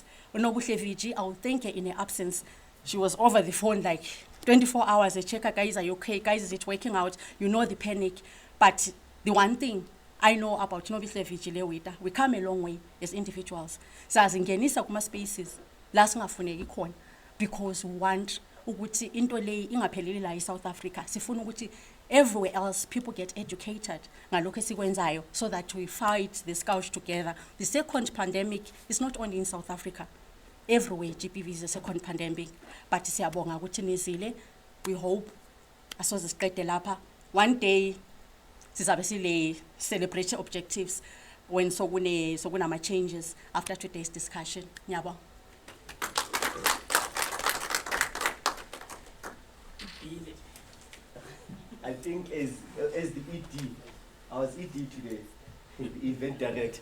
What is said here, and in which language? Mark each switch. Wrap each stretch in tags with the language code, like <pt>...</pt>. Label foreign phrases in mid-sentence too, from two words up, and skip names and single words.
<en>I will thank her in her absence. She was over the phone like 24 hours. I check her, guys, are you okay? Guys, is it working out? You know the panic. But the one thing I know about Nobile Vigile, we come a long way as individuals. So as in Genisa Kuma spaces, last one because we want</en> <zu>ukuthi into le ingapheleli la</zu> <en>South Africa.</en> <zu>Sifuna ukuthi</zu> <en>everywhere else people get educated</en> <zu>ngalokho esikwenzayo</zu> <en>so that we fight this scourge together. The second pandemic is not only in South Africa. Everywhere GBV is a second pandemic.</en> <zu>But siyabonga ukuthi nizile.</zu> <en>We hope</en> <zu>asoze siqede lapha.</zu> <en>One day</en> <zu>sizabe sile</zu> <en>celebrate objectives when sokuna changes after today's discussion. Ngiyabonga. I think as the ED, I was ED today, the event director.</en>